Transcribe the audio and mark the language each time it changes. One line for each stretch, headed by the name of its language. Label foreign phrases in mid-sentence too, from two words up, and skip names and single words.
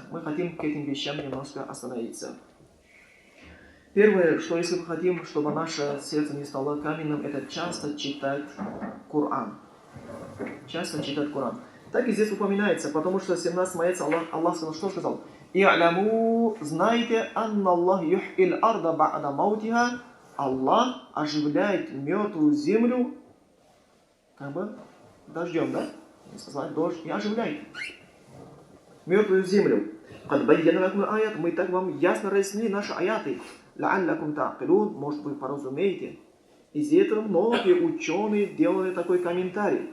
Russian: Мы хотим к этим вещам немножко остановиться. Первое, что если мы хотим, чтобы наше сердце не стало каменным, это часто читать Коран. Так и здесь упоминается, потому что 17 аят Аллах что сказал?
Arabic: «И'ляму, знайте, أن الله يحيي الأرض بعد موتها».
Russian: Аллах оживляет мертвую землю дождем, да? Сказать дождь и оживляет мертвую землю. Мы так вам ясно разъяснили наши аяты.
Arabic: لعلكم تعقلون,
Russian: может вы поразумеете. Из этого многие ученые делали такой комментарий.